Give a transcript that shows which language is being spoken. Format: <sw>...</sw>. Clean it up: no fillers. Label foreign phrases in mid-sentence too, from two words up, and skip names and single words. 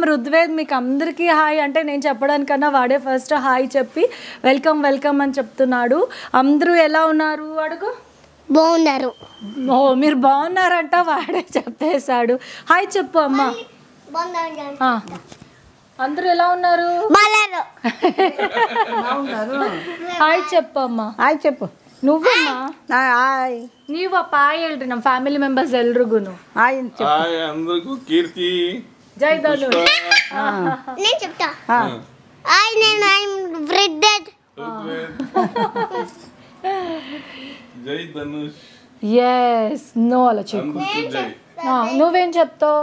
<te>రుద్వేద్ మీకు అందరికీ హాయ్ అంటే నేను చెప్పడానికన్నా వాడే ఫస్ట్ హాయ్ చెప్పి</te> <en>welcome welcome</en> <te>అని చెప్తున్నాడు. అందరూ ఎలా ఉన్నారు అడుగు. బాగున్నారు. ఓ మీరు బాగున్నారంట, వాడే చెప్పేశాడు. హాయ్ చెప్పు అమ్మా. అందరూ ఎలా ఉన్నారు? హాయ్ చెప్పు ಅಮ್ಮ. ಹಾಯ್ చెప్పు. నువ్వమ్మా</te> <kn>ಹಾಯ್. ನೀವಪ್ಪ ಹಾಯ್ ಹೇಳ್ರಿ ನಮ್ಮ</kn> <en>family members</en> <kn>ಎಲ್ರಿಗೂನು. ಹಾಯ್ ಅಂತ చెప్పు.</kn> <te>హాయ్ అందరికీ. కీర్తి జై ధనుష్. నేను చెప్తా. హాయ్ నేను రెడ్డెడ్. జై ధనుష్.</te> <en>yes no</en> <te>అలా చెప్పు. నువ్వేం చెప్తావు?</te>